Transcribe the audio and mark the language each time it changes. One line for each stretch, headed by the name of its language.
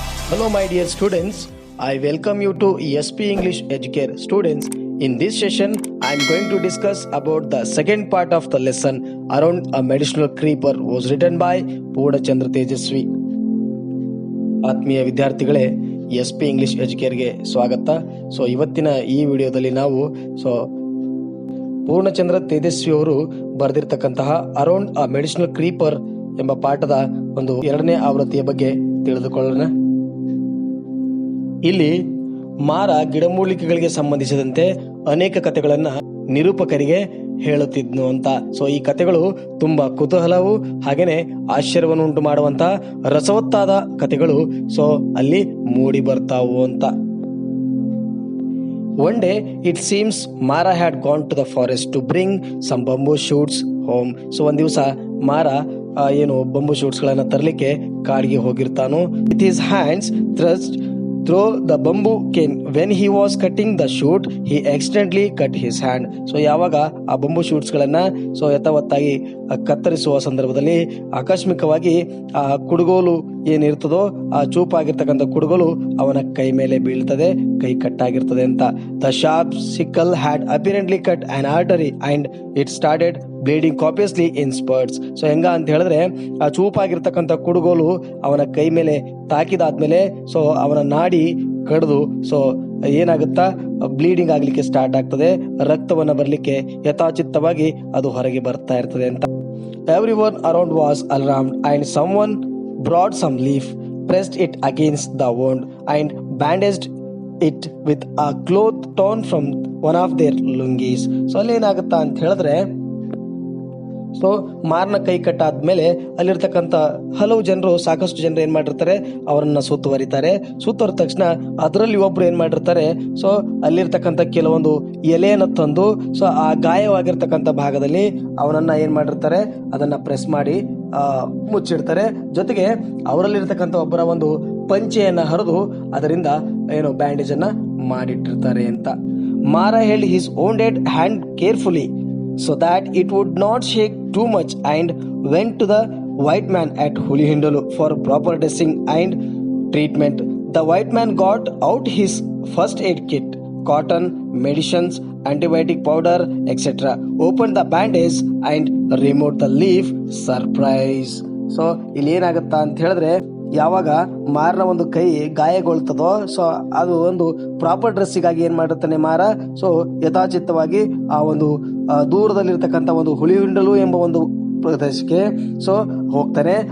English: Hello my dear students, I welcome you to ESP English Educare students. In this session, I am going to discuss about the second part of the lesson around a medicinal creeper was written by Poornachandra Tejaswi.
Kannada: ಆತ್ಮೀಯ ವಿದ್ಯಾರ್ಥಿಗಳೇ, ESP English ಎಜುಕೇರ್ಗೆ ಸ್ವಾಗತ. ಇವತ್ತಿನ ಈ ವಿಡಿಯೋದಲ್ಲಿ ನಾವು ಪೂರ್ಣಚಂದ್ರ ತೇಜಸ್ವಿ ಅವರು ಬರೆದಿರ್ತಕ್ಕಂತಹ around ಅ medicinal creeper ಎಂಬ ಪಾಠದ ಒಂದು 2ನೇ ಆವೃತ್ತಿಯ ಬಗ್ಗೆ ತಿಳಿದುಕೊಳ್ಳೋಣ. ಇಲ್ಲಿ ಮಾರ ಗಿಡಮೂಲಿಕೆಗಳಿಗೆ ಸಂಬಂಧಿಸಿದಂತೆ ಅನೇಕ ಕಥೆಗಳನ್ನ ನಿರೂಪಕರಿಗೆ ಹೇಳುತ್ತಿದ್ನು ಅಂತ. ಈ ಕಥೆಗಳು ತುಂಬಾ ಕುತೂಹಲವು ಹಾಗೇನೆ ಆಶ್ಚರ್ಯವನ್ನು ಉಂಟು ಮಾಡುವಂತಹ ರಸವತ್ತಾದ ಕಥೆಗಳು ಅಲ್ಲಿ ಮೂಡಿ ಬರ್ತಾವು ಅಂತ.
English: One day it seems Mara had gone to the forest to bring some bamboo shoots home.
Kannada: ಒಂದ್ ದಿವಸ ಮಾರ ಬಂಬೂ ಶೂಟ್ಸ್ ಗಳನ್ನ ತರಲಿಕ್ಕೆ ಕಾಡಿಗೆ ಹೋಗಿರ್ತಾನು.
English: With his hands thrust through the bamboo cane. When he was cutting the shoot, he accidentally cut his hand.
Kannada: ಯಾವಾಗ ಆ bamboo shoots ಗಳನ್ನ ಯಥಾವತ್ತಾಗಿ ಕತ್ತರಿಸುವ ಸಂದರ್ಭದಲ್ಲಿ ಆಕಸ್ಮಿಕವಾಗಿ ಆ ಕುಡುಗೋಲು ಏನಿರ್ತದೋ ಆ ಚೂಪಾಗಿರ್ತಕ್ಕಂಥ ಕುಡುಗೋಲು ಅವನ ಕೈ ಮೇಲೆ ಬೀಳ್ತದೆ, ಕೈ ಕಟ್ಟಾಗಿರ್ತದೆ ಅಂತ.
English: The sharp sickle had apparently cut an artery and it started bleeding copiously in spurts.
Kannada: ಹೆಂಗ ಅಂತ ಹೇಳಿದ್ರೆ ಆ ಚೂಪಾಗಿರ್ತಕ್ಕಂಥ ಕುಡುಗೋಲು ಅವನ ಕೈ ಮೇಲೆ ತಾಕಿದಾದ್ಮೇಲೆ ಅವನ ನಾಡಿ ಕಡ್ದು ಏನಾಗುತ್ತಾ ಬ್ಲೀಡಿಂಗ್ ಆಗ್ಲಿಕ್ಕೆ ಸ್ಟಾರ್ಟ್ ಆಗ್ತದೆ, ರಕ್ತವನ್ನ ಬರ್ಲಿಕ್ಕೆ ಯಥಾಚಿತ್ತವಾಗಿ ಅದು ಹೊರಗೆ ಬರ್ತಾ ಇರ್ತದೆ ಅಂತ.
English: Everyone around was alarmed and someone brought some leaf, pressed it against the wound and bandaged it with a cloth torn from one of their lungis.
Kannada: ಅಲ್ಲಿ ಏನಾಗುತ್ತಾ ಅಂತ ಹೇಳಿದ್ರೆ ಮಾರನ ಕೈ ಕಟ್ಟಾದ್ಮೇಲೆ ಅಲ್ಲಿರ್ತಕ್ಕಂಥ ಸಾಕಷ್ಟು ಜನರು ಏನ್ ಮಾಡಿರ್ತಾರೆ, ಅವರನ್ನ ಸುತ್ತುವರಿತಾರೆ. ಸುತ್ತುವರಿದ ತಕ್ಷಣ ಅದರಲ್ಲಿ ಒಬ್ರು ಏನ್ ಮಾಡಿರ್ತಾರೆ, ಅಲ್ಲಿರ್ತಕ್ಕಂಥ ಕೆಲವೊಂದು ಎಲೆಯನ್ನು ತಂದು ಆ ಗಾಯವಾಗಿರ್ತಕ್ಕಂಥ ಭಾಗದಲ್ಲಿ ಅವನನ್ನ ಏನ್ ಮಾಡಿರ್ತಾರೆ, ಅದನ್ನ ಪ್ರೆಸ್ ಮಾಡಿ ಮುಚ್ಚಿಡ್ತಾರೆ. ಜೊತೆಗೆ ಅವರಲ್ಲಿರ್ತಕ್ಕಂಥ ಒಬ್ಬರ ಒಂದು ಪಂಚೆಯನ್ನ ಹರಿದು ಅದರಿಂದ ಬ್ಯಾಂಡೇಜ್ ಅನ್ನ ಮಾಡಿಟ್ಟಿರ್ತಾರೆ ಅಂತ.
English: Mara held his wounded hand carefully so that it would not shake too much and went to the white man at Hulihindalu for proper dressing and treatment. The white man got out his first aid kit, cotton, medicines, antibiotic powder, etc. Opened the bandage and removed the leaf. Surprise.
Kannada: ಇಲ್ಲಿ ಏನಾಗುತ್ತಾ ಅಂತ ಹೇಳಿದ್ರೆ, ಯಾವಾಗ ಮಾರನ ಒಂದು ಕೈ ಗಾಯಗೊಳ್ತದೋ ಅದು ಒಂದು proper ಡ್ರೆಸ್ಸಿಗಾಗಿ ಏನ್ ಮಾಡಿರ್ತಾನೆ ಮಾರ, ಯಥಾಚಿತ್ತವಾಗಿ ಆ ಒಂದು ದೂರದಲ್ಲಿರ್ತಕ್ಕಂಥ ಒಂದು ಹುಲಿಹಿಂಡಲು ಎಂಬ ಒಂದು ಪ್ರದೇಶಕ್ಕೆ ಹೋಗ್ತಾನೆ.